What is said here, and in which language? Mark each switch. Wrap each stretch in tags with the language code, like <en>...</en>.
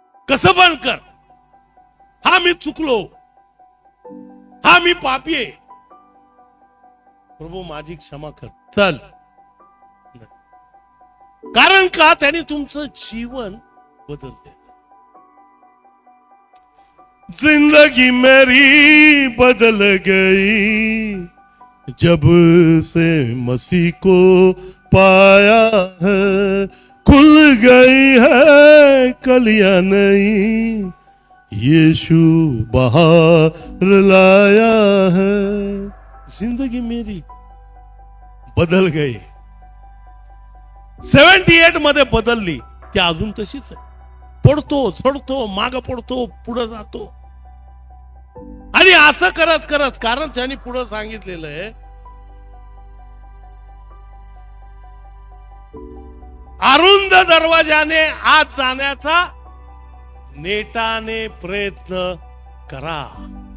<mr>कसं पण कर. हा मी चुकलो, हा मी पापी आहे, प्रभू माझी क्षमा कर, चल. कारण का? त्याने तुमचं जीवन बदलते.</mr> <hi>जिंदगी मेरी बदल गई जब से मसीह को पाया है. खुल गई है कलियां नहीं, यीशु बाहर लाया है. जिंदगी मेरी बदल गई.</hi> <mr>78 मध्ये बदलली, ती अजून तशीच आहे. पडतो, चढतो, माग पडतो, पुढे जातो. आणि असं करत करत, कारण त्यांनी पुढे सांगितलेलं आहे, अरुंद दरवाजाने आत जाण्याचा नेटाने प्रयत्न करा.</mr>